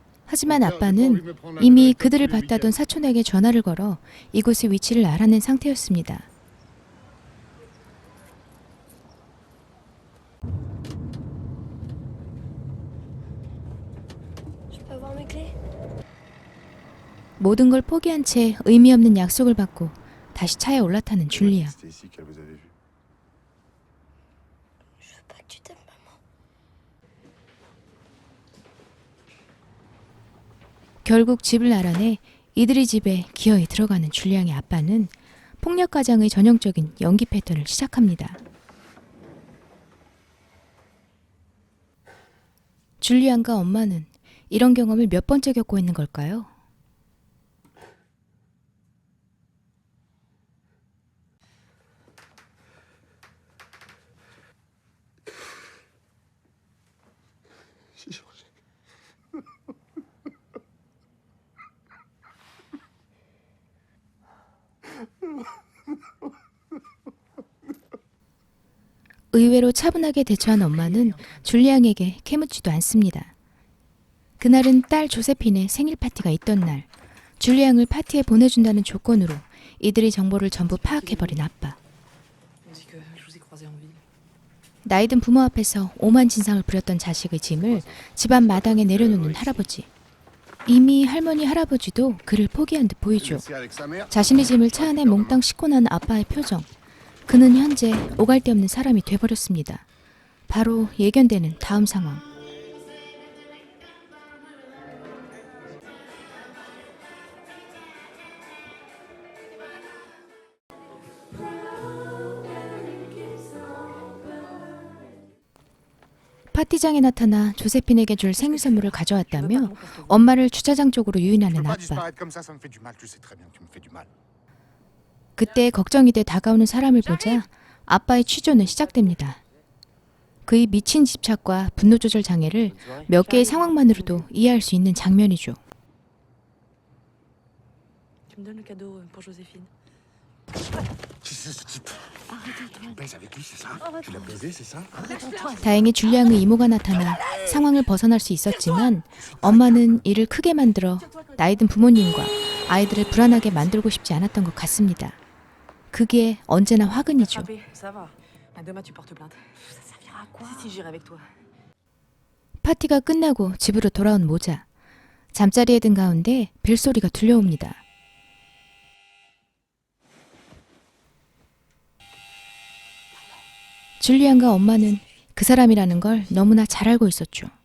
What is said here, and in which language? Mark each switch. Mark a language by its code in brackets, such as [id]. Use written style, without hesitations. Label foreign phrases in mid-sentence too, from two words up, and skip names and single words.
[ko] 하지만 아빠는 이미 그들을 봤다던 사촌에게 전화를 걸어 이곳의 위치를 알아낸 상태였습니다. [fr] Je peux avoir mes clés? [ko] 모든 걸 포기한 채 의미 없는 약속을 받고 다시 차에 올라타는 줄리아. [fr] C'était ici qu'elle vous avait vu. Je veux pas que tu t'aimes, maman. [ko] 결국 집을 알아내 이들의 집에 기어이 들어가는 줄리앙의 아빠는 폭력가장의 전형적인 연기 패턴을 시작합니다. 줄리앙과 엄마는 이런 경험을 몇 번째 겪고 있는 걸까요? [fr] J'ai changé. [ko] 의외로 차분하게 대처한 엄마는 줄리앙에게 캐묻지도 않습니다. 그날은 딸 조세핀의 생일 파티가 있던 날, 줄리앙을 파티에 보내준다는 조건으로 이들의 정보를 전부 파악해버린 아빠. [fr] On dit que je vous ai croisé en ville. [ko] 나이든 부모 앞에서 오만 진상을 부렸던 자식의 짐을 집안 마당에 내려놓는 할아버지. 이미 할머니 할아버지도 그를 포기한 듯 보이죠. [fr] Laissé avec sa mère. [ko] 자신의 짐을 차 안에 몽땅 싣고 난 아빠의 표정. 그는 현재 오갈 데 없는 사람이 돼버렸습니다. 바로 예견되는 다음 상황. 파티장에 나타나 조세핀에게 줄 생일 선물을 가져왔다며 엄마를 주차장 쪽으로 [fr] Je [ko] 유인하는 [fr] peux pas [ko] 아빠. [fr] disparaître comme ça me fait du mal. Tu sais très bien que tu me fais du mal. [ko] 그때 걱정이 돼 다가오는 사람을 보자 아빠의 취조는 시작됩니다. 그의 미친 집착과 분노 조절 장애를 몇 개의 상황만으로도 이해할 수 있는 장면이죠. [fr] Tu me donnes le cadeau pour Joséphine. Qui c'est ce type? Tu baises avec lui, c'est ça? Tu l'as baisé, c'est ça? [ko] 다행히 줄리앙의 이모가 나타나 상황을 벗어날 수 있었지만 엄마는 이를 크게 만들어 나이든 부모님과 아이들을 불안하게 만들고 싶지 않았던 것 같습니다. 그게 언제나 화근이죠. [fr] Frappé, ça va. Mais demain tu portes plainte. Ça servira à quoi? Si, j'irai avec toi. [ko] 파티가 끝나고 집으로 돌아온 모자. 잠자리에 든 가운데 벨소리가 들려옵니다. 줄리안과 엄마는 그 사람이라는 걸 너무나 잘 알고 있었죠.